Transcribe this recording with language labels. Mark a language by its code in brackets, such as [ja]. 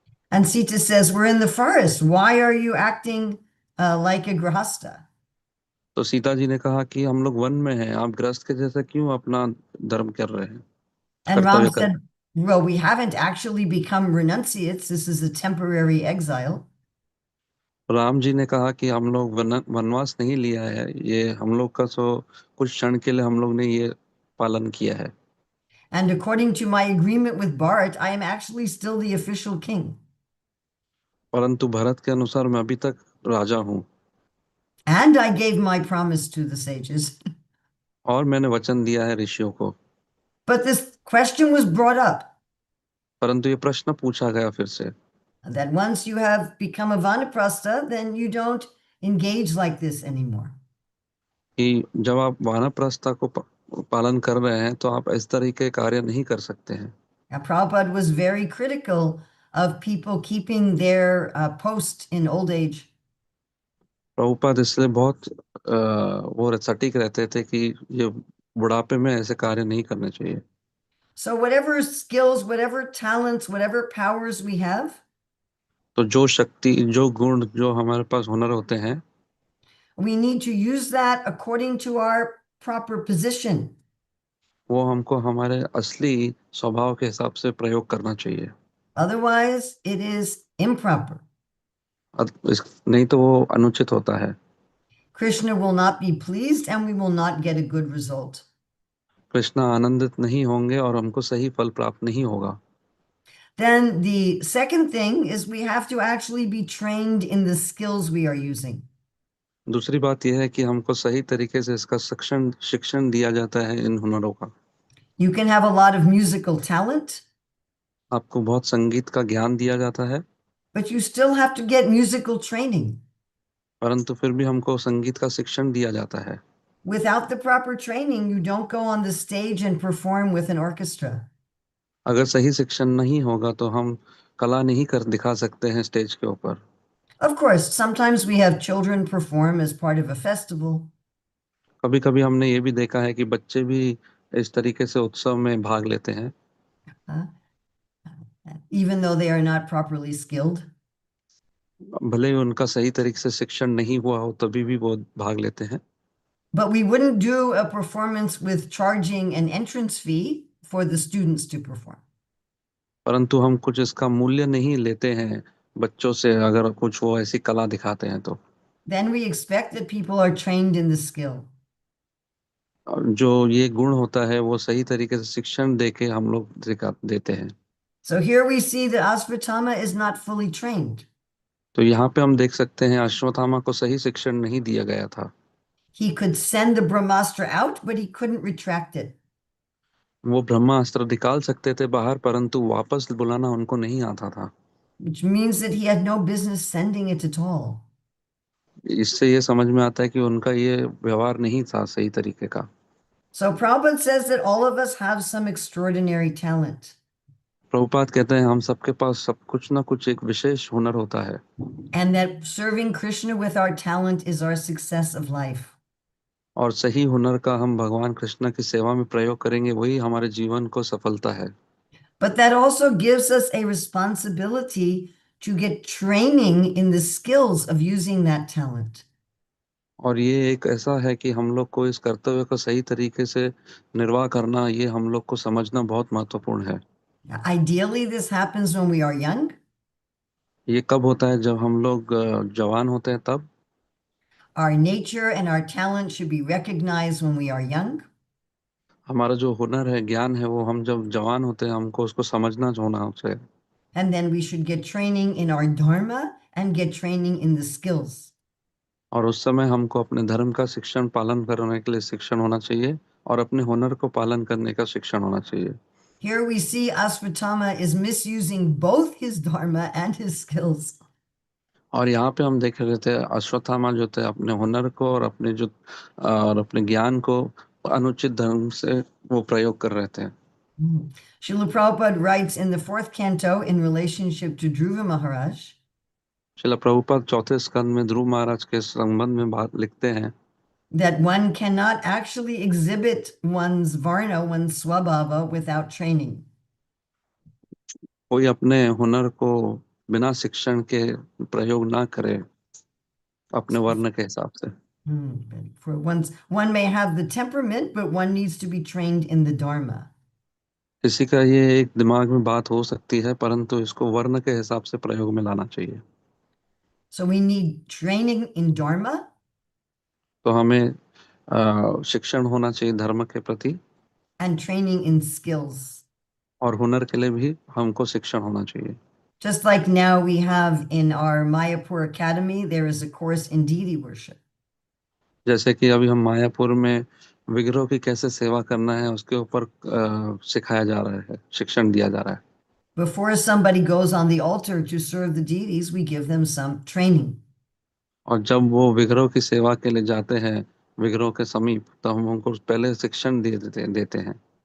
[en] And Sita says, we're in the forest. Why are you acting like a grahasta? [hi] तो सीता जी ने कहा कि हम लोग वन में हैं, आप गृहस्थ के जैसे क्यों अपना धर्म कर रहे हैं। [en] And Ram [hi] कर्तव्य कर। [en] said, well, we haven't actually become renunciates. This is a temporary exile. [hi] Ram ji ने कहा कि हम लोग वनवास नहीं लिया है, ये हम लोग का कुछ क्षण के लिए हम लोग ने ये पालन किया है। [en] And according to my agreement with Bharat, I am actually still the official king. [hi] परंतु भरत के अनुसार मैं अभी तक राजा हूँ। [en] And I gave my promise to the sages. [hi] और मैंने वचन दिया है ऋषियों को। [en] But this question was brought up [hi] परंतु ये प्रश्न पूछा गया फिर से [en] that once you have become a vanaprastha, then you don't engage like this anymore. [hi] कि जब आप वानप्रस्थ को पालन कर रहे हैं तो आप इस तरह के कार्य नहीं कर सकते हैं। [en] Now, Prabhupada was very critical of people keeping their post in old age. [hi] Prabhupada इसलिए बहुत वो सटीक रहते थे कि ये बुढ़ापे में ऐसे कार्य नहीं करने चाहिए। [en] So whatever skills, whatever talents, whatever powers we have, [hi] तो जो शक्ति, जो गुण, जो हमारे पास हुनर होते हैं, [en] we need to use that according to our proper position. [hi] वो हमको हमारे असली स्वभाव के हिसाब से प्रयोग करना चाहिए। [en] Otherwise, it is improper. [hi] नहीं तो वो अनुचित होता है। [en] Krishna will not be pleased and we will not get a good result. [hi] Krishna आनंदित नहीं होंगे और हमको सही फल प्राप्त नहीं होगा। [en] Then the second thing is we have to actually be trained in the skills we are using. [hi] दूसरी बात यह है कि हमको सही तरीके से इसका शिक्षण दिया जाता है इन हुनरों का। [en] You can have a lot of musical talent, [hi] आपको बहुत संगीत का ज्ञान दिया जाता है, [en] but you still have to get musical training. [hi] परंतु फिर भी हमको संगीत का शिक्षण दिया जाता है। [en] Without the proper training, you don't go on the stage and perform with an orchestra. [hi] अगर सही शिक्षण नहीं होगा तो हम कला नहीं कर दिखा सकते हैं स्टेज के ऊपर। [en] Of course, sometimes we have children perform as part of a festival, [hi] कभी कभी हमने ये भी देखा है कि बच्चे भी इस तरीके से उत्सव में भाग लेते हैं, [en] uh, even though they are not properly skilled. [hi] भले ही उनका सही तरीके से शिक्षण नहीं हुआ हो तभी भी वो भाग लेते हैं। [en] But we wouldn't do a performance with charging an entrance fee for the students to perform. [hi] परंतु हम कुछ इसका मूल्य नहीं लेते हैं बच्चों से, अगर कुछ वो ऐसी कला दिखाते हैं तो। [en] Then we expect that people are trained in the skill. [hi] और जो ये गुण होता है वो सही तरीके से शिक्षण देके हम लोग दिखा देते हैं। [en] So here we see that Asvatthama is not fully trained. [hi] तो यहाँ पे हम देख सकते हैं अश्वत्थामा को सही शिक्षण नहीं दिया गया था। [en] He could send the Brahmastra out, but he couldn't retract it. [hi] वो ब्रह्मास्त्र निकाल सकते थे बाहर, परंतु वापस बुलाना उनको नहीं आता था। [en] Which means that he had no business sending it at all. [hi] इससे ये समझ में आता है कि उनका ये व्यवहार नहीं था सही तरीके का। [en] So Prabhupada says that all of us have some extraordinary talent. [hi] Prabhupada कहते हैं हम सबके पास सब कुछ ना कुछ एक विशेष हुनर होता है, [en] And that serving Krishna with our talent is our success of life. [hi] और सही हुनर का हम भगवान कृष्ण की सेवा में प्रयोग करेंगे वही हमारे जीवन को सफलता है। [en] But that also gives us a responsibility to get training in the skills of using that talent. [hi] और ये एक ऐसा है कि हम लोग को इस कर्तव्य को सही तरीके से निर्वाह करना, ये हम लोग को समझना बहुत महत्वपूर्ण है। [en] Ideally, this happens when we are young. [hi] ये कब होता है? जब हम लोग जवान होते हैं तब। [en] Our nature and our talent should be recognized when we are young. [hi] हमारा जो हुनर है, ज्ञान है, वो हम जब जवान होते हैं हमको उसको समझना होना चाहिए। [en] And then we should get training in our dharma and get training in the skills. [hi] और उस समय हमको अपने धर्म का शिक्षण पालन करने के लिए शिक्षण होना चाहिए और अपने हुनर को पालन करने का शिक्षण होना चाहिए। [en] Here we see Asvatthama is misusing both his dharma and his skills. [hi] और यहाँ पे हम देख रहे थे अश्वत्थामा जो थे अपने हुनर को और अपने ज्ञान को अनुचित ढंग से वो प्रयोग कर रहे थे। [en] Srila Prabhupada writes in the 4th canto in relationship to Dhruva Maharaj [hi] Srila Prabhupada चौथे स्कंद में ध्रुव महाराज के संबंध में बात लिखते हैं [en] that one cannot actually exhibit one's varna, one's swabhava, without training. [hi] कोई अपने हुनर को बिना शिक्षण के प्रयोग ना करे अपने वर्ण के हिसाब से। [en] For one may have the temperament, but one needs to be trained in the dharma. [hi] किसी का ये एक दिमाग में बात हो सकती है, परंतु इसको वर्ण के हिसाब से प्रयोग में लाना चाहिए। [en] So we need training in dharma. [hi] तो हमें शिक्षण होना चाहिए धर्म के प्रति, [en] And training in skills. [hi] और हुनर के लिए भी हमको शिक्षण होना चाहिए। [en] Just like now we have in our Mayapur Academy, there is a course in deity worship. [hi] जैसे कि अभी हम मायापुर में विग्रह की कैसे सेवा करना है उसके ऊपर सिखाया जा रहा है, शिक्षण दिया जा रहा है। [en] Before somebody goes on the altar to serve the deities, we give them some training. [hi] और जब वो विग्रह की सेवा के लिए जाते हैं विग्रह के समीप, तो हम उनको पहले शिक्षण देते हैं।